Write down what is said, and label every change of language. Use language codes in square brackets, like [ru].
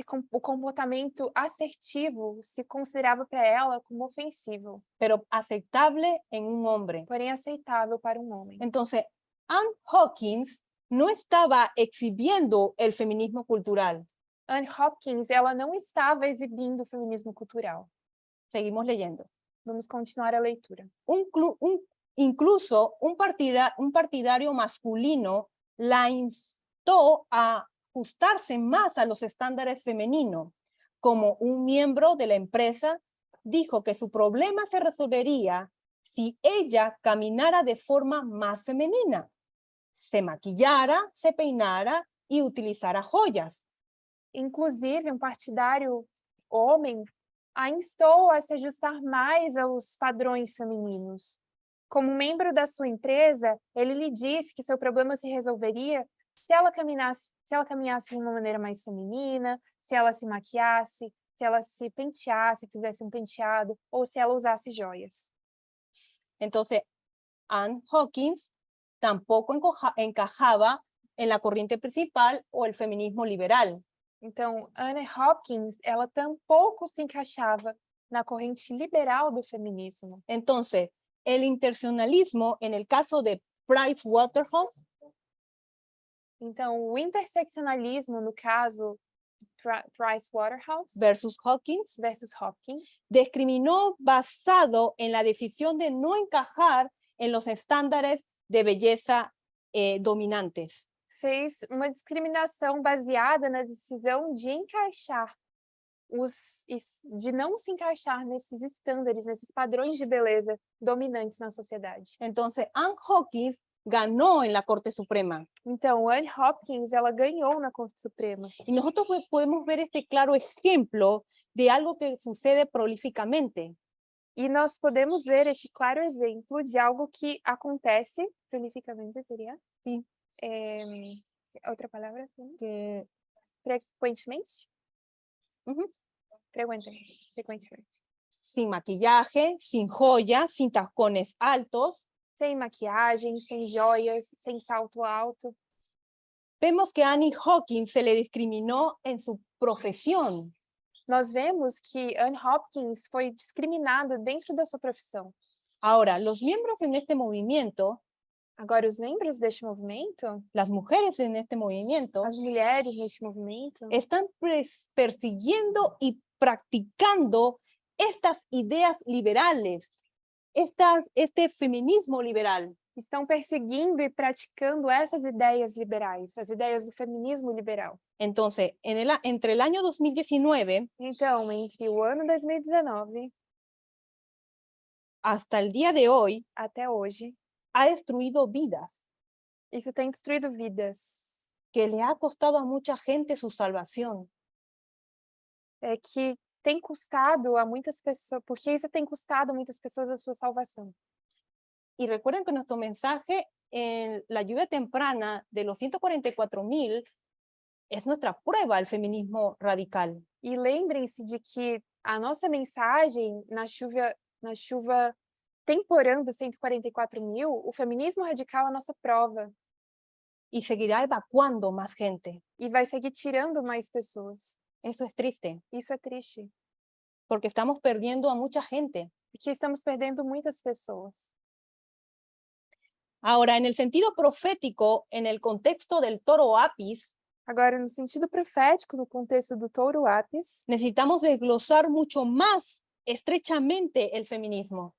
[pt] O comportamento assertivo se considerava para ela como ofensivo, [es] pero aceptable en un hombre. [pt] porém aceitável para um homem. [es] Entonces, Ann Hawkins no estaba exhibiendo el feminismo cultural. [pt] Anne Hopkins, ela não estava exibindo o feminismo cultural. [es] Seguimos leyendo. [pt] Vamos continuar a leitura. [es] Incluso un partidario masculino la instó a ajustarse más a los estándares femeninos. Como un miembro de la empresa, dijo que su problema se resolvería si ella caminara de forma más femenina, se maquillara, se peinara y utilizara joyas. [pt] Inclusive, um partidário homem a instou a se ajustar mais aos padrões femininos. Como membro da sua empresa, ele lhe disse que seu problema se resolveria se ela caminhasse de uma maneira mais feminina, se ela se maquiasse, se ela se penteasse, fizesse um penteado, ou se ela usasse joias. [es] Entonces, Ann Hawkins tampoco encajaba en la corriente principal o el feminismo liberal. [pt] Então, Anne Hopkins, ela tampouco se encaixava na corrente liberal do feminismo. [es] Entonces, el interseccionalismo, en el caso de Pricewaterhouse, [pt] Então, o interseccionalismo, no caso Pricewaterhouse [es] versus Hawkins, [pt] versus Hopkins, [es] discriminó basado en la decisión de no encajar en los estándares de belleza dominantes. [pt] Fez uma discriminação baseada na decisão de encaixar de não se encaixar nesses estándares, nesses padrões de beleza dominantes na sociedade. [es] Entonces, Anne Hawkins ganó en la Corte Suprema. [pt] Então, Anne Hopkins, ela ganhou na Corte Suprema. [es] Y nosotros podemos ver este claro ejemplo de algo que sucede prolíficamente. [pt] E nós podemos ver este claro exemplo de algo que acontece, prolificamente seria? Sim. Outra palavra? Que, Frequentemente? Ujú. Frequentemente. [es] sin maquillaje, sin joyas, sin tacones altos. [pt] Sem maquiagem, sem joias, sem salto alto. [es] Vemos que Annie Hawkins se le discriminó en su profesión. [pt] Nós vemos que Anne Hopkins foi discriminada dentro da sua profissão. [es] Ahora, los miembros en este movimiento, [pt] Agora, os membros deste movimento, [es] las mujeres en este movimiento, [pt] as mulheres neste movimento, [es] están persiguiendo y practicando estas ideas liberales, este feminismo liberal. [pt] estão perseguindo e praticando essas ideias liberais, as ideias do feminismo liberal. [es] Entonces, entre el año 2019 [pt] Então, entre o ano 2019 [es] hasta el día de hoy, [pt] até hoje, [es] ha destruido vidas, [pt] isso tem destruído vidas, [es] que le ha costado a mucha gente su salvación. [pt] que tem custado a muitas pessoas, porque isso tem custado a muitas pessoas a sua salvação. [es] Y recuerden que nuestro mensaje en la lluvia temprana de los 144,000 es nuestra prueba al feminismo radical. [pt] E lembrem-se de que a nossa mensagem na chuva temporã dos 144.000, o feminismo radical é a nossa prova. [es] Y seguirá evacuando más gente. [pt] E vai seguir tirando mais pessoas. [es] Eso es triste, [pt] Isso é triste, [es] porque estamos perdiendo a mucha gente. [pt] porque estamos perdendo muitas pessoas. [es] Ahora, en el sentido profético, en el contexto del toro Apis, [pt] Agora, no sentido profético, no contexto do touro Apis, [es] necesitamos desglosar mucho más estrechamente el feminismo